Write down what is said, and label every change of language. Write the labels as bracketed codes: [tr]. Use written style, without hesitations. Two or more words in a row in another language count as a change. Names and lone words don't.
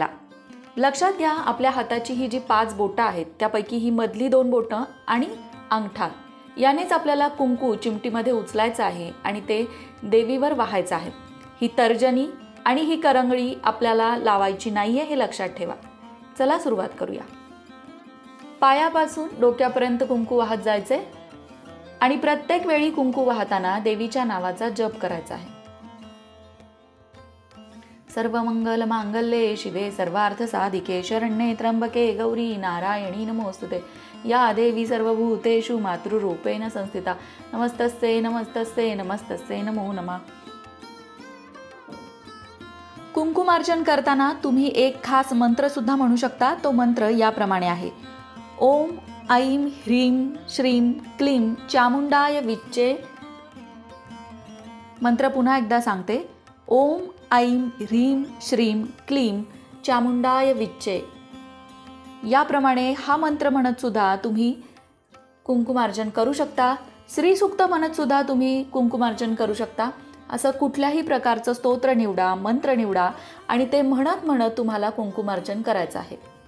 [mr] लक्षात घ्या, आपल्या हाताची ही जी 5 बोटं आहेत त्यापैकी ही मधली 2 बोटं आणि अंगठा यानेच आपल्याला कुंकू चिमटीमध्ये उचलायचं आहे आणि ते देवीवर वाहायचं आहे. ही तर्जनी आणि ही करंगळी आपल्याला लावायची नाहीये, हे लक्षात ठेवा. चला सुरुवात करूया. पायापासून डोक्यापर्यंत कुंकू वाहत जायचे आणि प्रत्येक वेळी कुंकू वाहताना देवीच्या नावाचा जप करायचा आहे. [sa] सर्वमंगल मांगल्ये शिवे सर्वार्थ साधिके शरण्ये त्र्यंबके गौरी नारायणी नमोस्तुते. या देवी सर्वभूतेषु मातृरूपेण संस्थिता. नमस्तस्ये नमस्तस्ये नमस्तस्ये नमो नमः. [mr] कुंकुमार्चन करताना तुम्ही एक खास मंत्र सुद्धा म्हणू शकता. तो मंत्र याप्रमाणे आहे. [sa] ओम ऐं ह्रीं श्रीं क्लीं चामुंडाय विच्चे. [mr] मंत्र पुन्हा एकदा सांगते. [sa] ओम ऐं ह्रीं श्रीं क्लीं चामुंडाय विच्चे. [mr] याप्रमाणे हा मंत्र म्हणत सुद्धा तुम्ही कुंकुमार्चन करू शकता. श्रीसूक्त म्हणत सुद्धा तुम्ही कुंकुमार्चन करू शकता. असं कुठल्याही प्रकारचं स्तोत्र निवडा, मंत्र निवडा आणि ते म्हणत म्हणत तुम्हाला कुंकुमार्चन करायचं आहे.